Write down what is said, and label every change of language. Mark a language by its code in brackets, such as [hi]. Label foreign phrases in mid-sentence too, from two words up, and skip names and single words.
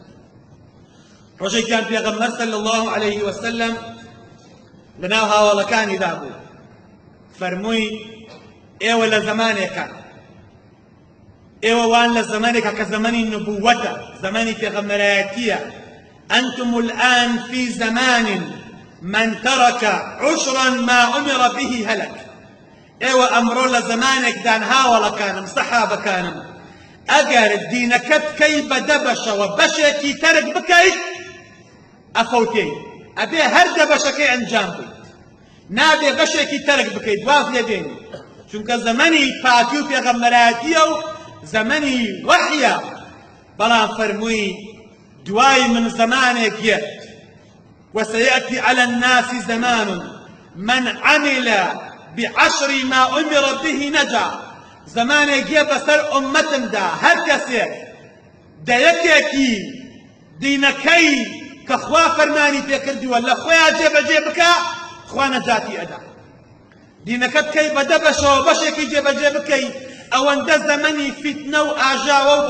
[ckb] ڕۆژێکیان پێغەمبەر [ar] صلی الله عليه وسلم [ckb] لەناو هاوڵەکانیدا بوو فەرمووی ئێوە لە زەمانێکە ئێوە وان لە زەمانێکە کە زەمانی نبووەتە زەمانی پێغەمبەرایەتیە [ar] أنتم الآن في زمان من ترك عشرا ما أمر به هلك [ckb] ئێوە ئەمڕۆ لە زەمانێکدان هاوڵەکانم سەحابەکانم ئەگەر دینەکەت کەی بەدەبەشەوە بەشێکی تەرک بکەیت ئەفەوتێ ئەبێ هەر دەبەشەکەی ئەنجام بێت نابێ بەشێکی تەرک بکەیت واز لێبێنی چونکە زەمەنی پاکی و پێغەمبەرایەتیە و زەمەنی وەحیە بەڵام فەرمووی دوای من زەمانێک یەت [ar] وسيأتي على الناس زمان من عمل بعشر ما أمر به نجا [ckb] زمانێک یە بەسەر ئومەتمدا هەر کەسێک دەیەکێکی دینەکەی کە خوا فەرمانی پێکردووە لە خۆیان جێبەجێ بکە خوا نەجاتی ئەدا دینەکەت کەی بەدەبەشەوە بەشێکی جێبەجێ بکەی ئەوەندە زەمەنی فتنە و ئاژاوە و